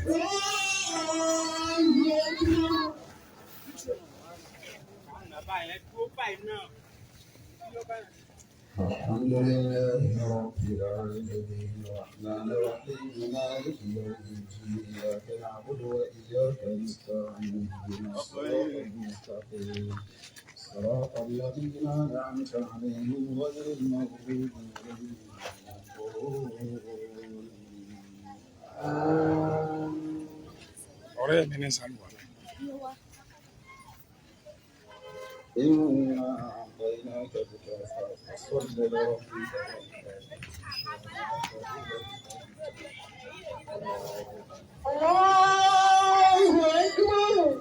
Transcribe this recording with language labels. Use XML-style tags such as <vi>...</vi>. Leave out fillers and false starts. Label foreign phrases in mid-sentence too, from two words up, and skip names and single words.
<ar>الله اكبر الحمد لله رب العالمين الرحمن الرحيم مالك يوم الدين اياك نعبد واياك نستعين اهدنا الصراط المستقيم صراط الذين أنعمت عليهم غير المغضوب عليهم ọ̀rẹ́ mi ní sàlùwà. إنا أعطيناك الكوثر فصل لربك الله أكبر.</ar>